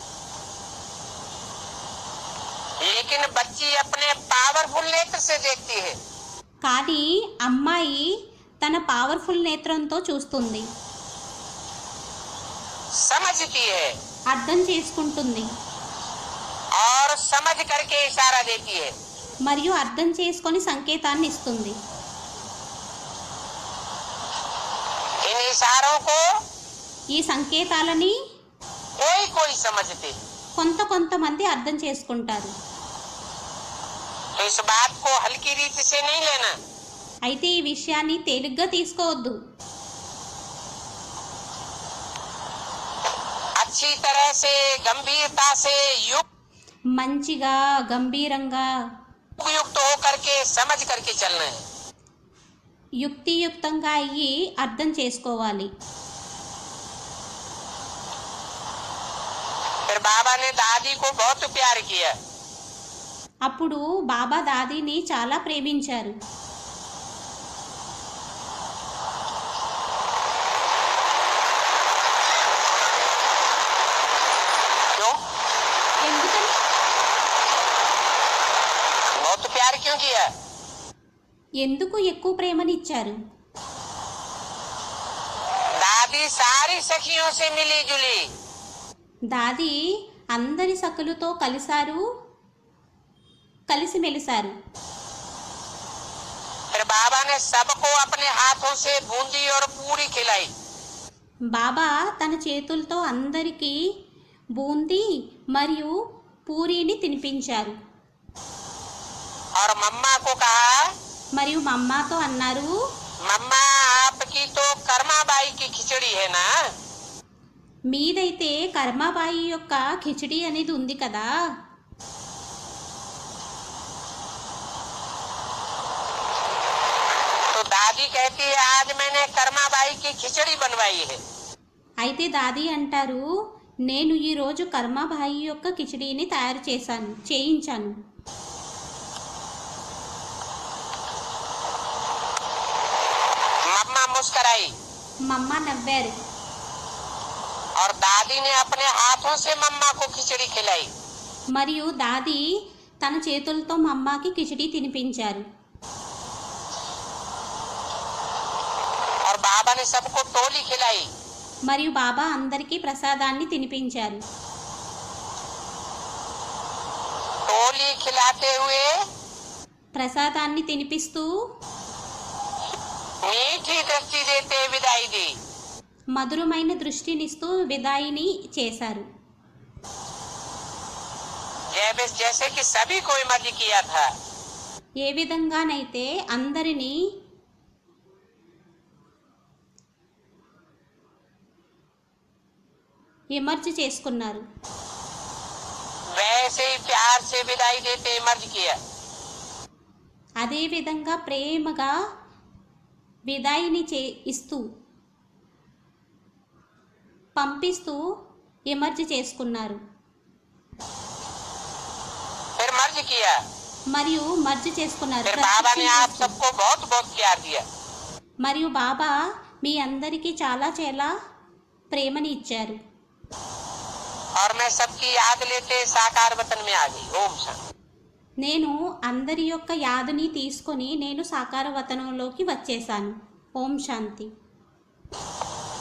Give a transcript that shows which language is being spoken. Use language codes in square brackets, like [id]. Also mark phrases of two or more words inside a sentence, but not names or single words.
[hi] लेकिन बच्ची अपने पावरफुल नेत्र से देखती है। [te] కానీ అమ్మాయి తన పవర్ఫుల్ నేత్రంతో చూస్తుంది, [hi] समझती है [te] అర్థం చేసుకుంటుంది [hi] और समझ करके इशारा देती है। [te] మరియు అర్థం చేసుకొని సంకేతాన్ని ఇస్తుంది. [hi] इन इशारों को [te] ఈ సంకేతాలని [hi] कोई कोई समझते, [te] కొంతమంది అర్థం చేసుకుంటారు. [hi] तो इस बात को हल्की रीति से नहीं लेना। [te] అయితే ఈ విషయాన్ని తేలిగ్గా తీసుకోవద్దు. [hi] अच्छी तरह से गंभीरता से [te] మంచిగా గంభీరంగా [hi] युक्त होकर के समझ करके चलना है। [te] యుక్తియుక్తంగా అయ్యి అర్థం చేసుకోవాలి. [hi] फिर बाबा ने दादी को बहुत प्यार किया। [te] అప్పుడు బాబా దాదీని చాలా ప్రేమించారు. [hi] क्यों? [te] ఎందుకని? [hi] बहुत प्यार क्यों किया? [te] ఎందుకు ఎక్కువ ప్రేమనిచ్చారు? [hi] दादी सारी सखियों से मिली जुली, [te] దాది అందరి సఖులతో కలిసిమెలిసారు. [hi] फिर बाबा ने सबको अपने हाथों से बूंदी और पूरी खिलाई। [te] బాబా తన చేతులతో అందరికీ బూందీ మరియు పూరీని తినిపించారు. [hi] और मम्मा को कहा, [te] మరియు మమ్మాతో అన్నారు, [hi] मम्मा आपकी तो कर्माबाई की खिचड़ी है ना। [te] మీదైతే కర్మాబాయి యొక్క ఖిచడి అనేది ఉంది కదా. [hi] तो दादी कहती है आज मैंने कर्माबाई की खिचड़ी बनवाई है। [te] అయితే దాది అంటారు, నేను ఈరోజు కర్మాబాయి యొక్క కిచడీని చేయించాను. [hi] मम्मा मुस्कुराई [te] మమ్మ నవ్వారు. [hi] और दादी ने अपने हाथों से मम्मा को खिचड़ी खिलाई। [te] మరియు దాది తన చేతులతో మమ్మాకి కిచడీ తినిపించారు. [hi] और बाबा ने सबको टोली खिलाई। [te] మరియు బాబా అందరికీ ప్రసాదాన్ని తినిపించారు. [hi] टोली खिलाते हुए [te] ప్రసాదాన్ని తినిపిస్తూ [hi] मीठी दृष्टि देते विदाई दी। [te] మధురమైన దృష్టినిస్తూ విదాయిని చేశారు. [hi] जैसे कि सभी को मर्ज किया था। [te] ఏ విధంగానైతే అందరినీ ఎమర్జ్ చేసుకున్నారు, [hi] वैसे ही प्यार से विदाई देते मर्ज किया। [te] అదే విధంగా ప్రేమగా విదాయిని ఇస్తూ పంపిస్తూ ఎమర్జ్ చేసుకున్నారు. [hi] फिर मर्ज किया। [te] మరియు మర్జ్ చేసుకున్నారు. [hi] फिर बाबा ने आप सबको बहुत बहुत प्यार दिया। [te] మరియు బాబా మీ అందరికీ చాలా ప్రేమని ఇచ్చారు. [hi] और मैं सबकी याद लेते साकार वतन में आ गई। ओम शांति। [te] నేను అందరి యొక్క యాదుని తీసుకొని నేను సాకార వతనంలోకి వచ్చేసాను. ఓం శాంతి.